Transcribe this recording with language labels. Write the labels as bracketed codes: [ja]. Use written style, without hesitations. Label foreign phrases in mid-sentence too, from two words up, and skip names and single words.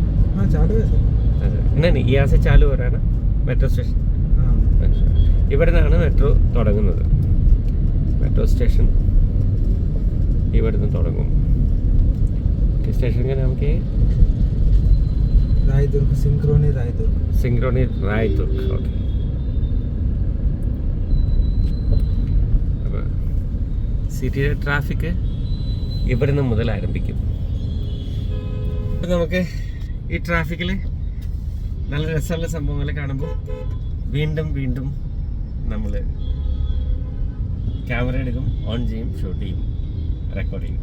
[hi] हाँ चालू है सर. नहीं यहाँ से चालू हो रहा है ना मेट्रो स्टेशन? [ml] ഇവിടെ നിന്നാണ് മെട്രോ തുടങ്ങുന്നത്. മെട്രോ സ്റ്റേഷൻ ഇവിടെ നിന്ന് തുടങ്ങും. [hi] സ്റ്റേഷൻ का नाम क्या है? रायदुर्ग, सिंक्रोनी रायदुर्ग. सिंक्रोनी रायदुर्ग. [ml] ഓക്കെ. അപ്പോൾ സിറ്റിയിലെ ട്രാഫിക് ഇവിടെ നിന്ന് മുതൽ ആരംഭിക്കും. അപ്പം നമുക്ക് ഈ ട്രാഫിക്കിൽ നല്ല രസമുള്ള സംഭവങ്ങൾ കാണുമ്പോൾ വീണ്ടും വീണ്ടും നമ്മൾ ക്യാമറ എടുക്കും, ഓൺ ചെയ്യും, ഷൂട്ട് ചെയ്യും, റെക്കോർഡ് ചെയ്യും.